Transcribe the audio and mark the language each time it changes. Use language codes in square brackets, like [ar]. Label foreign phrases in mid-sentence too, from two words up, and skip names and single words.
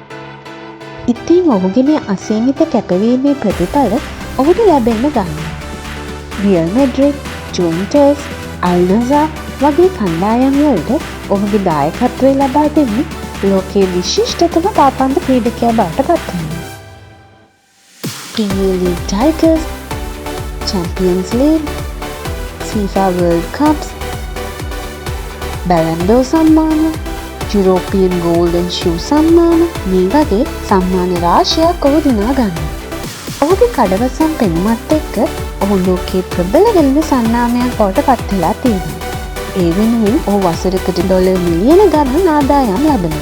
[si] ඉතින් ඔහුගේ මේ අසීමිත කැපවීමේ ප්‍රතිඵල ඔහුට ලැබෙන්න ගන්නවා. රියල් මැඩ්රිඩ්, ජුවෙන්ටස්, අල් නසර් වගේ කණ්ඩායම් වලට ඔහුගේ දායකත්වය ලබා දෙන්නේ ලෝකයේ විශිෂ්ටතම පාපන්දු ක්‍රීඩකයා බවට පත් වෙනවා. Premier League Tigers, Champions League, FIFA World Cups, Ballon d'Or සම්මාන, European Golden Shoe සම්මාන මේ වගේ සම්මාන රාශියක් ඔහු දිනා ගන්නවා. ඔහුගේ කඩවසම් පෙනුමත් එක්ක ඔහු ලෝකයේ ප්‍රබල වෙළඳ සන්නාමයක් බවට පත් වෙලා තියෙනවා. ඒ වෙනුවෙන් ඔහු වසරකට ඩොලර් මිලියන ගණන් ආදායම් ලබනවා.